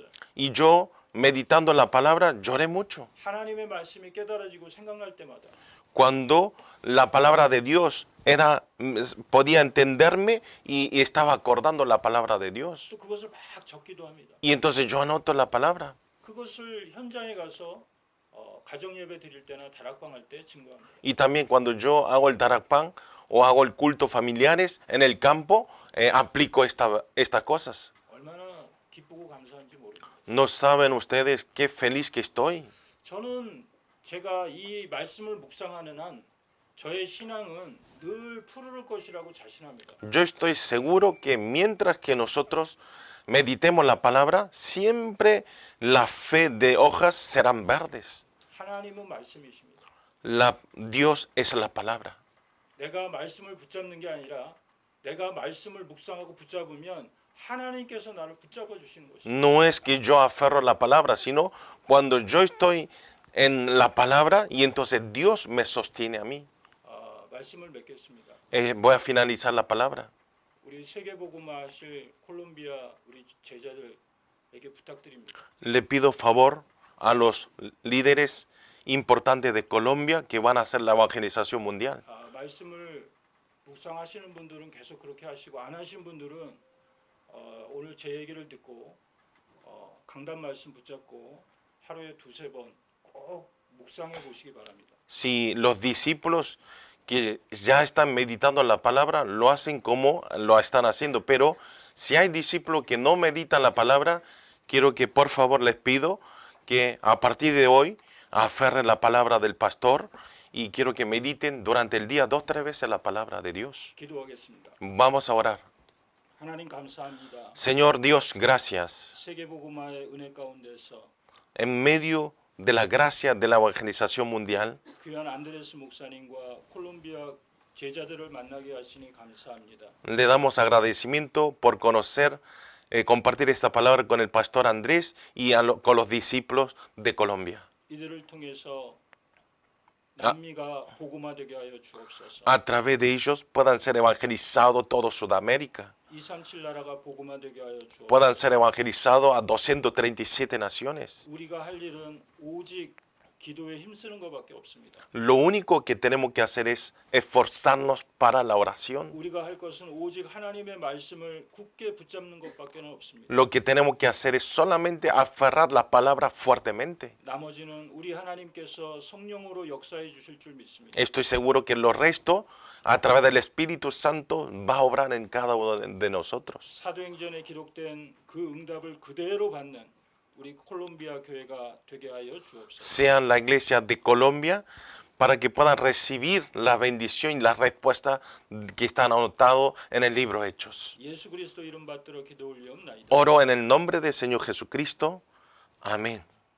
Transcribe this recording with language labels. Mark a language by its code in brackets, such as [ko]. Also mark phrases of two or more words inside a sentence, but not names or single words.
[es] Y yo, meditando la palabra, lloré mucho. [ko] 하나님의 말씀이 깨달아지고 생각날 때마다 [es] Cuando la palabra de Dios podía entenderme y estaba acordando la palabra de Dios. [ko] 또 그것을 막 적기도 합니다. [es] Y entonces yo anoto la palabra. [ko] 그것을 현장에 가서 가정 예배 드릴 때나 다락방 할 때 증거합니다. [es] Y también cuando yo hago el tarakpan o hago el culto familiares en el campo, aplico estas cosas. [ko] 얼마나 기쁘고 감사한지 모릅니다. [es] No saben ustedes qué feliz que estoy. [ko] 저는 제가 이 말씀을 묵상하는 한 저의 신앙은 늘 푸르를 것이라고 자신합니다. [es] Yo estoy seguro que mientras que nosotros meditemos la palabra, siempre la fe de hojas serán verdes. [ko] 하나님은 말씀이십니다. [es] Dios es la palabra. [ko] 내가 말씀을 붙잡는 게 아니라 내가 말씀을 묵상하고 붙잡으면 하나님께서 나를 붙잡아 주시는 것입니다. [es] No es que yo aferro la palabra, sino cuando yo estoy en la palabra y entonces Dios me sostiene a mí. [ko] 말씀을 맺겠습니다. [es] Voy a finalizar la palabra. [ko] 우리 세계복음화 하실 콜롬비아 우리 제자들에게 부탁드립니다. [es] Le pido favor a los líderes importantes de Colombia que van a hacer la evangelización mundial. [ko] 말씀을 묵상하시는 분들은 계속 그렇게 하시고 안 하신 분들은 오늘 제 얘기를 듣고 강단 말씀 붙잡고 하루에 두세 번 꼭 묵상해 보시기 바랍니다. [es] Si los discípulos que ya están meditando la palabra lo hacen como lo están haciendo, pero si hay discípulos que no meditan la palabra, quiero que por favor les pido que a partir de hoy aferren la palabra del pastor y quiero que mediten durante el día 2-3 veces la palabra de Dios. [ko] 기도하겠습니다. [es] Vamos a orar. [ko] 하나님 감사합니다. [es] Señor Dios, gracias. [ko] 세계복음화의 은혜 가운데서 [es] En medio de la gracia de la evangelización mundial, [ko] 귀한 안드레스 목사님과 콜롬비아 제자들을 만나게 하시니 감사합니다. [es] le damos agradecimiento por conocer, compartir esta palabra con el pastor Andrés y con los discípulos de Colombia. [ko] 이들을 통해서 남미가 복음화되게 하여 주옵소서. [es] A través de ellos puedan ser evangelizados todo Sudamérica, [ko] 237 나라가 복음화되게 하여 주옵소서. [es] puedan ser evangelizados a 237 naciones. [ko] 우리가 할 일은 오직 기도에 힘쓰는 것밖에 없습니다. [es] Lo único que tenemos que hacer es esforzarnos para la oración. [ko] 우리가 할 것은 오직 하나님의 말씀을 굳게 붙잡는 것밖에는 없습니다. [es] Lo que tenemos que hacer es solamente aferrar la palabra fuertemente. [ko] 나머지는 우리 하나님께서 성령으로 역사해 주실 줄 믿습니다. [es] Estoy seguro que lo resto, a través del Espíritu Santo, va a obrar en cada uno de nosotros. [ko] 사도행전에 기록된 그 응답을 그대로 받는 우리 콜롬비아 교회가 되게 하여 주옵소서. [es] Sean la iglesia de Colombia para que puedan recibir la bendición y la respuesta que están anotados en el libro Hechos. [ko] 예수 그리스도 이름 받들어 기도 올리옵나이다. [es] Oro en el nombre del Señor Jesucristo. Amén.